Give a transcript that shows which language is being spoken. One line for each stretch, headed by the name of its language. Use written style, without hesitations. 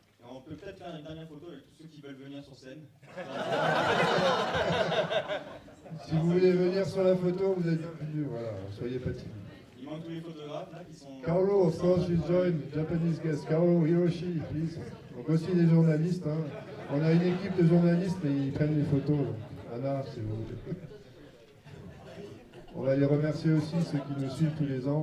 French: On peut peut-être faire une dernière photo avec tous ceux qui veulent venir sur scène. Si vous voulez venir sur la photo, vous êtes bienvenus, voilà, soyez pas timides. Il manque tous les photographes là qui sont...
English: Carlo, of course, you join, Japanese guest. Carlo, Hiroshi, please.
French: Donc aussi des journalistes, hein. On a une équipe de journalistes, mais ils prennent les photos. Anna, si vous voulez. On va les remercier aussi, ceux qui nous suivent tous les ans.